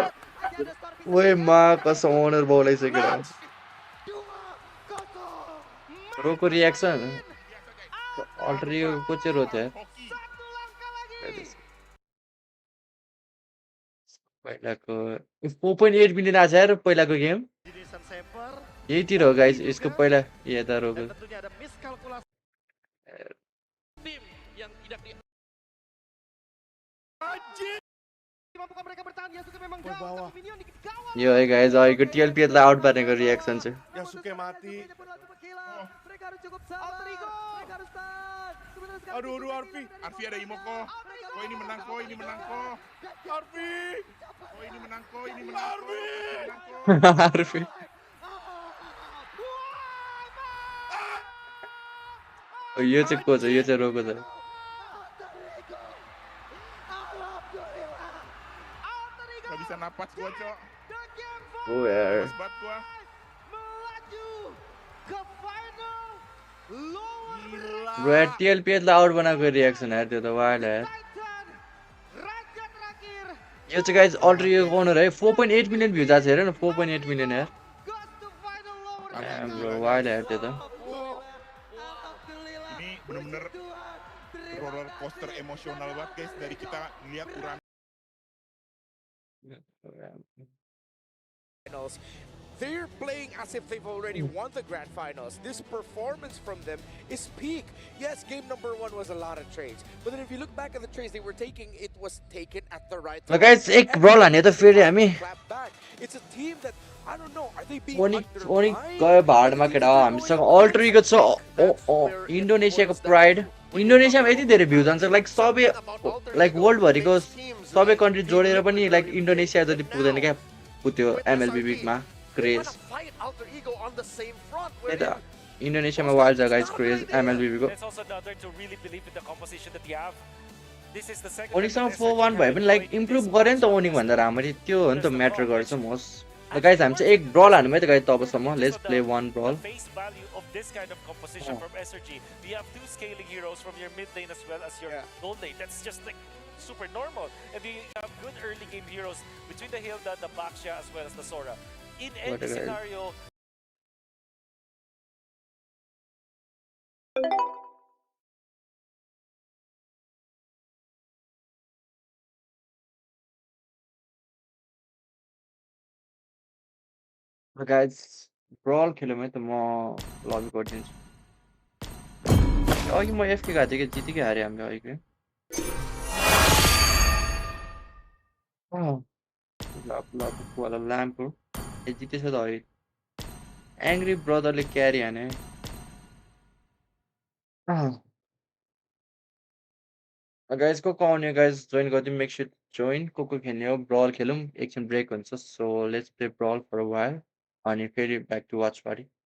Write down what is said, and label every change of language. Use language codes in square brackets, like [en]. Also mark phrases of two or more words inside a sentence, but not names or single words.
[hi] ओए मां कसम [ne] ओनर बोलाइसक्यो रोको रिएक्सन अल्टर यो को चाहिँ रोते पहिलाको 4.8 मिलियन आछ यार पहिलाको गेम यहीतिर हो गाइस यसको पहिला यता रोको यो है गाइस अहिलेको टिएलपी लाई आउट पार्नेको रिएक्सन चाहिँ [id] Yasuke mati. Aduh Arfi. Arfi ada imo kok. Kok ini menang kok, ini menang kok. Arfi. Kok ini menang kok, ini menang kok. Arfi. [ne] यो चाहिँ को छ यो चाहिँ रोको छ [id] Gak bisa napas gua, Cok. [ne] Oh यार [id] Hebat gua. [ne] ब्रो यार टिएलपी लाई आउट बनाएको रिएक्सन यार त्यो त वाइल्ड यार यो चाहिँ गाइस अल्टर यो ओनर है [en] 4.8 million views [ne] आछ हेर न [en] 4.8 million [ne] यार ब्रो वाइल्ड यार त्यो त [id] Ini bener-bener [en] roller coaster [id] emosional banget guys dari kita lihat Uran. [en] They're playing as if they've already won the grand finals. This performance from them is peak. Yes, game number 1 was a lot of trades, but then if you look back at the trades they were taking, it was taken at the right time. [ne] गाइस एक ब्रल हाने त फेरि हामी [en] It's a team that I don't know, are they being [ne] ओनी गयो भाडमा केटा हामीसँग अल्टरीको छ इन्डोनेसियाको प्राइड इन्डोनेसियामा यति धेरै भ्युज आउँछ लाइक सबै [en] like world [ne] भरिको सबै कन्ट्री जोडेर पनि लाइक इन्डोनेसिया जति पुग्दैन क्या पुग्यो एमएलबीमा क्रेज इन्डोनेसियामा वाइल्ड छ गाइस क्रेज एमएलबीको ओनिङसँग 4-1 भए पनि लाइक इम्प्रुभ गरे नि त ओनिङ भन्दा राम्ररी त्यो हो नि त म्याटर गर्छ [en] most guys [ne] हामी चाहिँ एक ब्रल हान्नु है त गाइस तबसम्म [en] let's play one brawl this kind of composition from SRG. We have 2 scaling heroes from your mid lane as well as your gold lane. That's just like super normal. And we have good early game heroes between the Hilda, the Baksha as well as the Sora. In any scenario, [ne] guys ब्रल खेल्यो भने त म लबी गरिदिन्छु अघि म एफके गएको थिएँ कि जितिकै हारेँ हामीले अघि वाला ल्याम्पको ए जितेछ त अघि एङ्ग्री ब्रदरले क्यारी हाने गाइस को आउने गाइस जोइन गरिदिउँ [en] make sure join [ne] को खेल्ने हो ब्रल खेलौँ एकछिन ब्रेक हुन्छ [en] so let's play brawl for a while [ne] अनि फेरि [en] back to watch party